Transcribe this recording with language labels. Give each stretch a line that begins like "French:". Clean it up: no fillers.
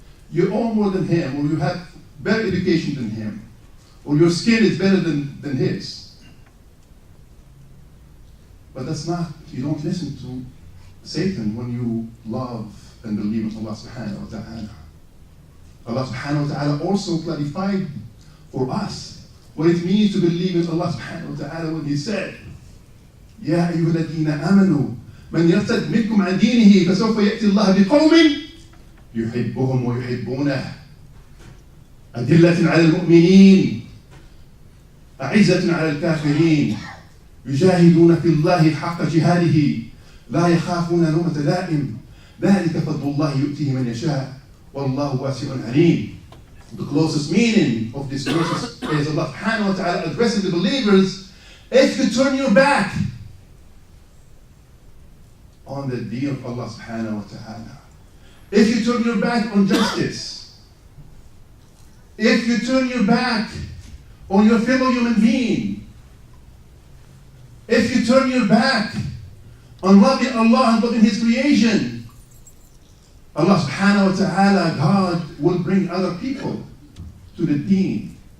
English: You own more than him, or you have better education than him, or your skin is better than his. But that's not, you don't listen to Satan when you love and believe in Allah subhanahu wa ta'ala. Allah subhanahu wa ta'ala also clarified for us what it means to believe in Allah subhanahu wa ta'ala when He said,
Arabic: يا أيها الذين آمنوا من يرتد منكم عن دينه فسوف يأتي الله بقوم يحبهم ويحبونه أذلة على المؤمنين أعزة على الكافرين يجاهدون في الله حق جهاده لا يخافون لومة لائم ذلك فضل الله يؤتيه من يشاء والله واسع عليم.
English: The closest meaning of this verse is Allah subhanahu wa ta'ala addressing the believers, if you turn your back on the deen of Allah subhanahu wa ta'ala, if you turn your back on justice, if you turn your back on your fellow human being, if you turn your back on loving Allah and loving His creation, Allah subhanahu wa ta'ala, God will bring other people to the deen.